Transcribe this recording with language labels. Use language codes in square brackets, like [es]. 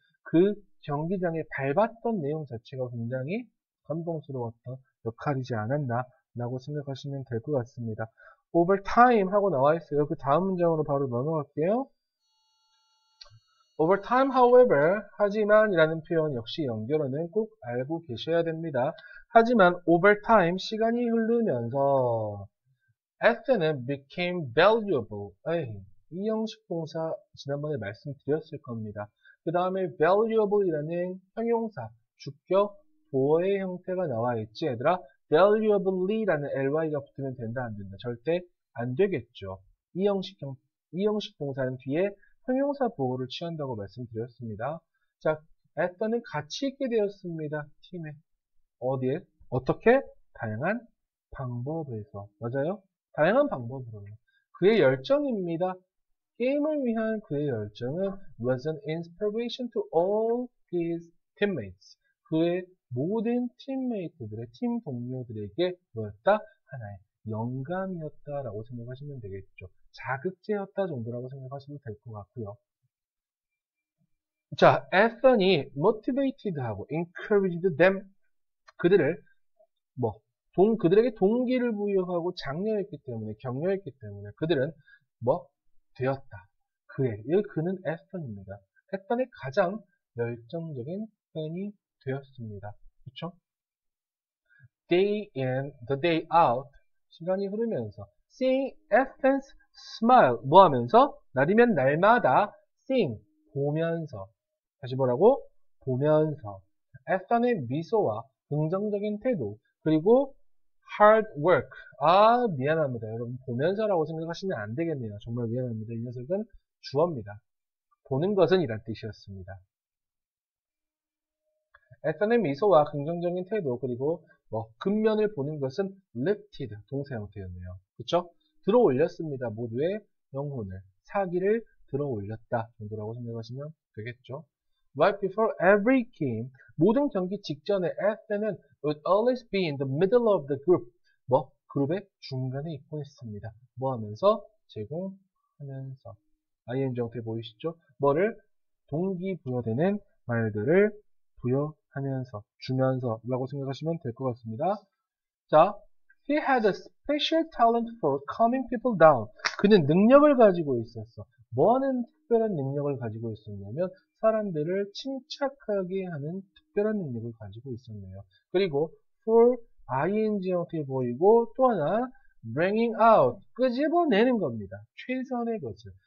[ko] 그 경기장에 밟았던 내용 자체가 굉장히 감동스러웠던 역할이지 않았나 라고 생각하시면 될 것 같습니다. over time 하고 나와 있어요. 그 다음 문장으로 바로 넘어갈게요. over time, however, 하지만 이라는 표현 역시 연결어는 꼭 알고 계셔야 됩니다. 하지만 [en] over time, [ko] 시간이 흐르면서 S는 [en] became valuable. [ko] 이 형식 동사 지난번에 말씀드렸을 겁니다. 그 다음에 valuable이라는 형용사, 주격, 보어의 형태가 나와 있지, 얘들아? valuably라는 ly가 붙으면 된다, 안 된다? 절대 안 되겠죠. 이 형식 동사는 뒤에 형용사 보호를 취한다고 말씀드렸습니다. 자, Ethan은 가치 있게 되었습니다. 팀에. 어디에? 어떻게? 다양한 방법에서. 맞아요? 다양한 방법으로요. 그의 열정입니다. 게임을 위한 그의 열정은 [en] was an inspiration to all his teammates. [ko] 그의 모든 팀메이트들의 팀 동료들에게 뭐였다? 하나의 영감이었다라고 생각하시면 되겠죠. 자극제였다 정도라고 생각하시면 될 것 같고요. [en] 자, Ethan이 motivated하고 encouraged them. [ko] 그들을 그들에게 동기를 부여하고 장려했기 때문에, 격려했기 때문에 그들은 되었다. 그는 에스턴입니다. 에스턴의 가장 열정적인 팬이 되었습니다. 그쵸? [en] Day in, the day out. [ko] 시간이 흐르면서 [en] seeing Ethan's smile. [ko] 뭐 하면서? 날이면 날마다 seeing, 보면서. 다시 뭐라고? 보면서. Ethan의 미소와 긍정적인 태도, 그리고 hard work. 미안합니다. 여러분, 보면서라고 생각하시면 안 되겠네요. 정말 미안합니다. 이 녀석은 주어입니다. 보는 것은 이란 뜻이었습니다. Ethan의 미소와 긍정적인 태도, 그리고 근면을 보는 것은 lifted, 동사 형태였네요. 그쵸? 들어 올렸습니다. 모두의 영혼을, 사기를 들어 올렸다 정도라고 생각하시면 되겠죠. [en] Right before every game, [ko] 모든 경기 직전에 [en] F는 would always be in the middle of the group. [ko] 뭐? 그룹의 중간에 있곤 했습니다. 뭐 하면서? 제공하면서. ing 형태 보이시죠? 뭐를? 동기부여되는 말들을 부여하면서, 주면서 라고 생각하시면 될 것 같습니다. [en] 자, he had a special talent for calming people down. [ko] 그는 능력을 가지고 있었어. 뭐하는 특별한 능력을 가지고 있었냐면 사람들을 침착하게 하는 특별한 능력을 가지고 있었네요. 그리고 for ing 형태 보이고 또 하나 bringing out 끄집어내는 겁니다. 최선의 것을.